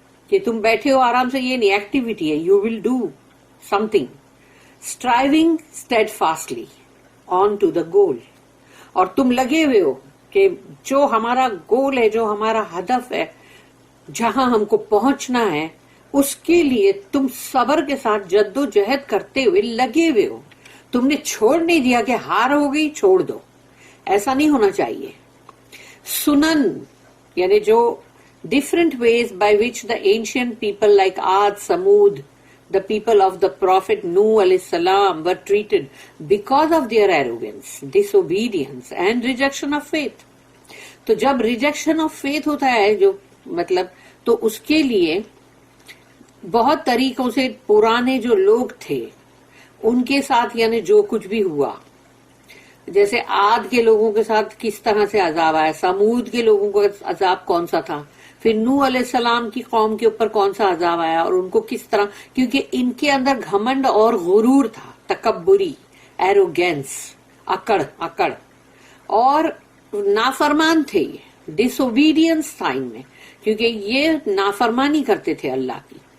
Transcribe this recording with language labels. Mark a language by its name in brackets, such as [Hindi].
[Urdu] کہ تم بیٹھے ہو آرام سے، یہ نہیں، ایکٹیویٹی ہے، [English] you will do something, striving steadfastly on to the goal, [Urdu] اور تم لگے ہوئے ہو کہ جو ہمارا گول ہے، جو ہمارا ہدف ہے، جہاں ہم کو پہنچنا ہے، اس کے لیے تم صبر کے ساتھ جد و جہد کرتے ہوئے لگے ہوئے ہو. تم نے چھوڑ نہیں دیا کہ ہار ہو گئی چھوڑ دو، ایسا نہیں ہونا چاہیے. سنن یعنی جو [English] different ways by which the ancient people like Ad, Samud, the people of the Prophet Nuh alayhi salam were treated because of their arrogance, disobedience and rejection of faith. [Urdu] تو جب ریجیکشن آف فیتھ ہوتا ہے جو مطلب، تو اس کے لیے بہت طریقوں سے پرانے جو لوگ تھے ان کے ساتھ یعنی جو کچھ بھی ہوا، جیسے عاد کے لوگوں کے ساتھ کس طرح سے عذاب آیا، سمود کے لوگوں کا عذاب کون سا تھا، پھر نوح علیہ السلام کی قوم کے اوپر کون سا عذاب آیا اور ان کو کس طرح، کیونکہ ان کے اندر گھمنڈ اور غرور تھا، تکبری، ایروگینس، اکڑ اور نافرمان تھے، یہ ڈس اوبیڈینس تھا ان میں، کیونکہ یہ نافرمانی کرتے تھے اللہ کی.